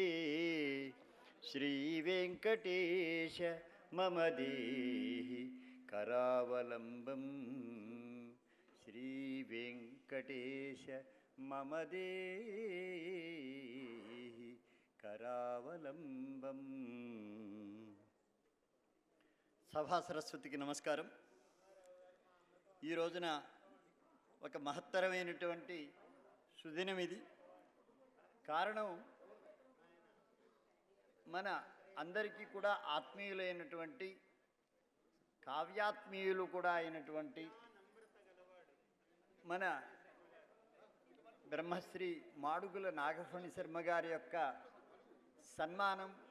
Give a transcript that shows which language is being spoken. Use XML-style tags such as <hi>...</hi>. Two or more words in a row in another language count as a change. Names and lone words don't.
<sa>श्रीवेङ्कटेश मम देहि करावलम्बम् श्रीवेङ्कटेश मम देहि करावलम्बम्.</sa> <te>సభా సరస్వతికి నమస్కారం. ఈ రోజున ఒక మహత్తరమైనటువంటి సుదినం ఇది. కారణం, మన అందరికీ కూడా ఆత్మీయులైనటువంటి, కావ్యాత్మీయులు కూడా అయినటువంటి మన బ్రహ్మశ్రీ మాడుగుల నాగఫణి శర్మ గారి యొక్క సన్మానం,</te>